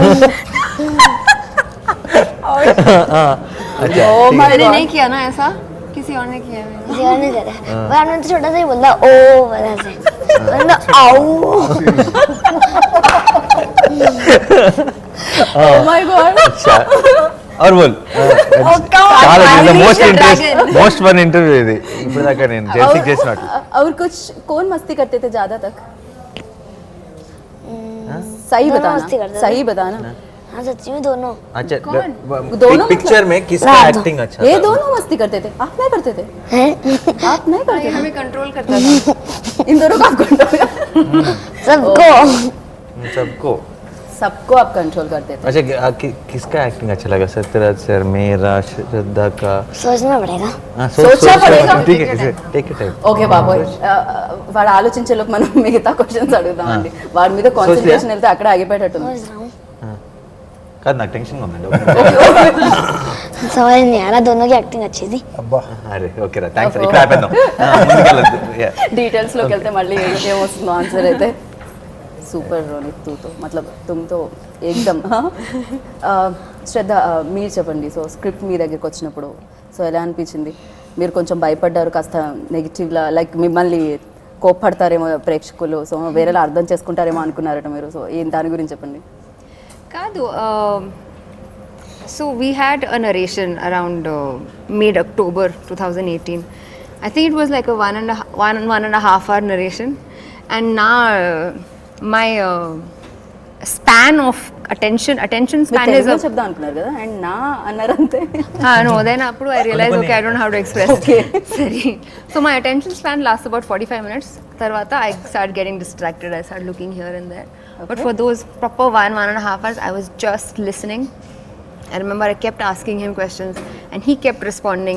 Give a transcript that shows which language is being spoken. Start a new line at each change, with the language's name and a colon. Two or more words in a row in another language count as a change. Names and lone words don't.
Hindi: अच्छा
English: oh my
Hindi: मैंने गॉड. नहीं किया ना ऐसा, किसी और ने किया है. किसी और ने करा पर आपने तो छोटा सा ही बोला ओ वजह से मतलब आओ।
English: Oh my God.
Hindi: अच्छा और बोल
Telugu: చాలా మోస్ట్ ఫన్ ఇంటర్వ్యూ ఇది ఇప్పుడు దాకా నేను జెర్సీకి చేసినట్టు.
Hindi: और कुछ कौन मस्ती करते थे ज्यादा तक? सही दोनों बताना, मस्ती करते थे. सही बताना. हाँ सच्ची में दोनों। अच्छा दोनों पिक्चर में किसका एक्टिंग अच्छा ये था? दोनों मस्ती करते थे, आप नहीं करते थे? हैं? आप नहीं करते थे? हमें कंट्रोल करता था. इन दोनों को आप कंट्रोल सबको सबको. सबको आप कंट्रोल करते थे. अच्छा किसका एक्टिंग अच्छा लगा? सत्यराज सर, मेरा, श्रद्धा का. सोचना पड़ेगा। हाँ, सोचना पड़ेगा. ठीक है
English: take it time.
Telugu: ఓకే బాబోయ్, వాడు ఆలోచించే లోపు మనం మిగతా క్వశ్చన్స్ అడుగుదామండి. వాడి మీద కాన్సన్ట్రేషన్ వెళ్తే అక్కడ ఆగిపోయేటట్టుంది.
Hindi: सोच रहा हूँ।
Telugu: కాదు నాకు టెన్షన్ ఉందండి.
Hindi: समझ नहीं आ रहा, दोनों की एक्टिंग अच्छी थी।
Telugu: అబ్బా అరే ఓకే రా థ్యాంక్స్. ఇక్కడ ఆపేద్దాం. ముందుకెళ్ళొద్దు. డీటెయిల్స్ లోకి వెళ్తే మళ్ళీ ఏమొస్తుందో ఆన్సర్ అయితే. సూపర్ రోనిత్
Hindi: तू तो मतलब तुम तो एकदम.
Telugu: శ్రద్ధ మీరు చెప్పండి. సో స్క్రిప్ట్ మీ దగ్గరికి వచ్చినప్పుడు సో ఎలా అనిపించింది? మీరు కొంచెం భయపడ్డారు, కాస్త నెగిటివ్లా, లైక్ మిమ్మల్ని కోప్పడతారేమో ప్రేక్షకులు, సో వేరేలా అర్థం చేసుకుంటారేమో అనుకున్నారట మీరు. సో దాని గురించి చెప్పండి. Kadu,
English: so we had a narration around mid-October 2018. I think it was like a one and a half hour narration. And now my span of attention span is
Telugu: తెలుగులో చెప్దాం అనుకున్నారు కదా, అండ్ నా అన్నారు అంతే.
English: no, then appudu I realized, okay, I don't know how to express. Okay. Sorry. So my attention span lasts about 45 minutes. Tarvata I started getting distracted. I started looking here and there. But for those proper one and a half hours, I was just listening. I remember I kept asking him questions and he kept responding.